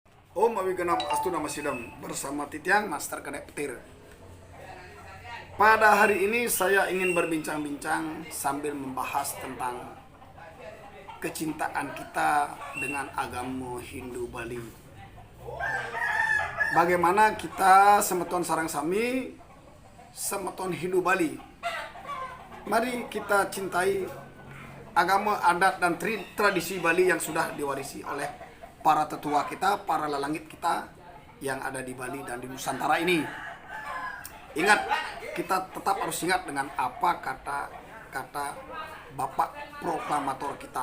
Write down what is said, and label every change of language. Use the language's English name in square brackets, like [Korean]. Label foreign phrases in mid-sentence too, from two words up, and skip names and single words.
[Sanskrit] Om Awigenam Astu Nama Sidam [Indonesian] bersama Titiang [Sanskrit] Master Kedek Petir. [Indonesian] Pada hari ini saya ingin berbincang-bincang sambil membahas tentang kecintaan kita dengan agama Hindu Bali. Bagaimana kita [Balinese] semeton sarang sami, [Indonesian] semeton Hindu Bali. Mari kita cintai agama, adat, dan tradisi Bali yang sudah diwarisi oleh para tetua kita, para lelangit kita yang ada di Bali dan di Nusantara ini. Ingat, kita tetap harus ingat dengan apa kata Bapak Proklamator kita.